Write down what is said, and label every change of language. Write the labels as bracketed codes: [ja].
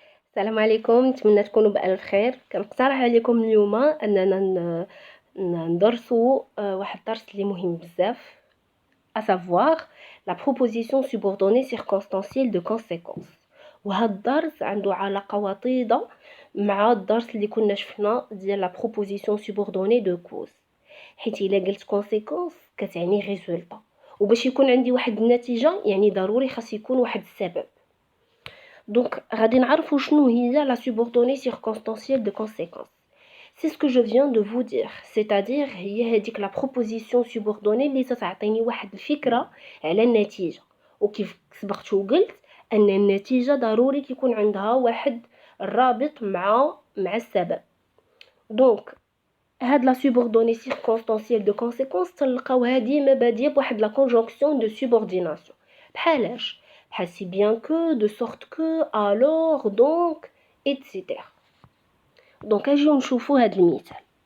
[ar] السلام عليكم، نتمنى تكونوا بألف خير. كنقترح عليكم اليوم أننا ندرسوا واحد الدرس اللي مهم بزاف، [fr] à savoir la proposition subordonnée circonstancielle de conséquence. [ar] وهذا الدرس عنده علاقة وطيدة مع الدرس اللي كنا شفنا ديال [fr] la proposition subordonnée de cause، [ar] حيت إلا قلت conséquence كتعني résultat، وباش يكون عندي واحد النتيجة يعني ضروري خاص يكون واحد السبب. [fr] Donc, [ar] غادي نعرفوا شنو هي [fr] la subordonnée circonstancielle de conséquence. C'est ce que je viens de vous dire, c'est-à-dire [ar] هي هذيك [fr] la proposition subordonnée [ar] اللي تعطيني واحد الفكرة على النتيجة، وكيف سبقت وقلت أن النتيجة ضروري كيكون عندها واحد الرابط مع السبب. دونك هاد [fr] la subordonnée circonstancielle de conséquence [ar] تلقاوها ديما بادية بواحد [fr] la conjonction de subordination. [ar] بحالاش بحال [fr] si bien que, de sorte que, alors, donc, etc. [ar] Donc اجيو نشوفو هاد المثال.